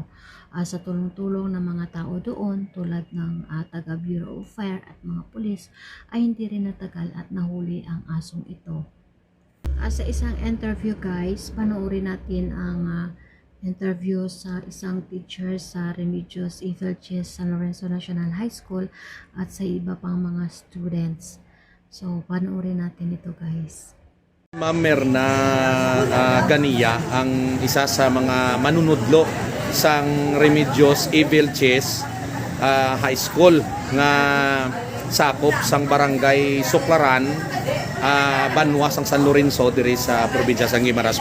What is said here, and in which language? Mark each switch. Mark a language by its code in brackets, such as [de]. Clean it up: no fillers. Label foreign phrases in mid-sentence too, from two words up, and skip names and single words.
[tl] Sa tulong-tulong ng mga tao doon tulad ng taga Bureau of Fire at mga pulis ay hindi rin natagal at nahuli ang asong ito. Sa isang interview guys, panoorin natin ang interview sa isang teacher sa Remedios Evilches San Lorenzo National High School at sa iba pang mga students. So panoorin natin ito guys. [hil] Ma'am Merna Ganiya, ang isa sa mga manunudlo sang Remedios Evilches High School nga sakop sang barangay Suklaran, Banwa sang San Lorenzo diri sa probinsya sang Guimaras.